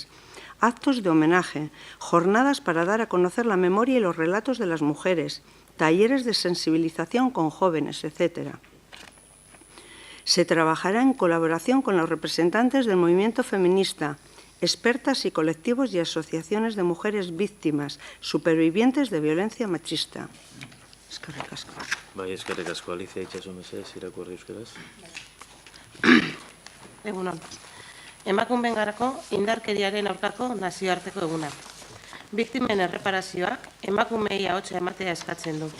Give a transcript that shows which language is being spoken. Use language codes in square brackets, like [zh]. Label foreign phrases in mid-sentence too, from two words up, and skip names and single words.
[es] Actos de homenaje, jornadas para dar a conocer la memoria y los relatos de las mujeres, talleres de sensibilización con jóvenes, etc. Se trabajará en colaboración con los representantes del movimiento feminista, expertas y colectivos y asociaciones de mujeres víctimas, supervivientes de violencia machista. [eu] Eskerrik asko. Bai, eskerrik asko. Alicia Itxaso mesedez, irakurri euskaraz. Egunon. Emakumeenganako indarkeriaren aurkako nazioarteko eguna. Biktimen erreparazioak emakumeei ahotsa ematea eskatzen du.